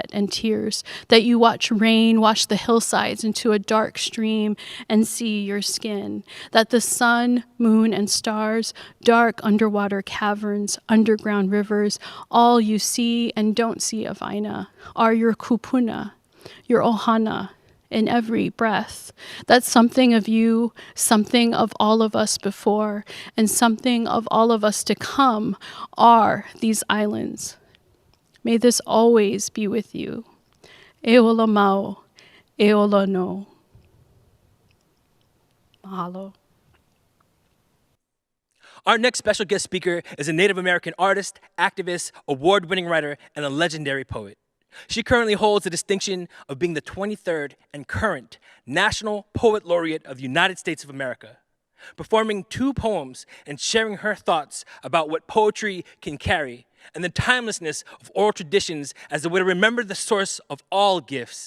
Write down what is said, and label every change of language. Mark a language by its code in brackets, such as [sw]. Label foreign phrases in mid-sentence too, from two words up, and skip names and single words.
[en] and tears, that you watch rain wash the hillsides into a dark stream and see your skin, that the sun, moon, and stars, dark underwater caverns, underground rivers, all you see and don't see of Aina are your kupuna, your ohana, in every breath, that something of you, something of all of us before, and something of all of us to come are these islands. May this always be with you. [haw] E ola mau, e ola no. [en] Mahalo. Our next special guest speaker is a Native American artist, activist, award-winning writer, and a legendary poet. She currently holds the distinction of being the 23rd and current National Poet Laureate of the United States of America, performing 2 poems and sharing her thoughts about what poetry can carry and the timelessness of oral traditions as a way to remember the source of all gifts.